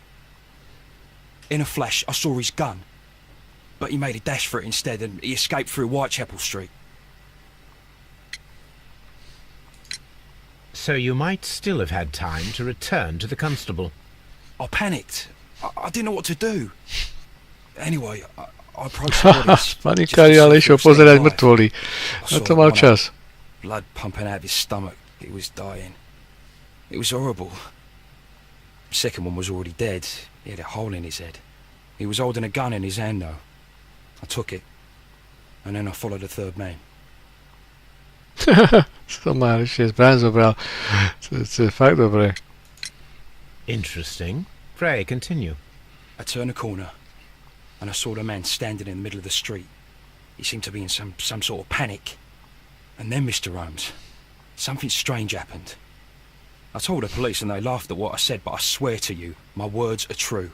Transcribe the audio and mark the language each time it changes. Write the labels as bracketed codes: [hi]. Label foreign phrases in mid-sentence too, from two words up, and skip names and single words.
[en] In a flash, I saw his gun, but he made a dash for it instead, and he escaped through Whitechapel Street. So you might still have had time to return to the constable. I panicked. I didn't know what to do. Anyway, I approached the bodies. [sk] Panikári, ale išiel pozerať mŕtvoly. Na to mal čas. [en] Blood pumping out of his stomach. He was dying. It was horrible. The second one was already dead. He had a hole in his head. He was holding a gun in his hand, though. I took it, and then I followed the third man. [sk] Somár ešte zbraň zobral. To je fakt dobré. [en] Interesting. Pray, continue. I turned a corner, and I saw the man standing in the middle of the street. He seemed to be in some sort of panic. And then, Mr. Holmes, something strange happened. I told the police and they laughed at what I said, but I swear to you, my words are true.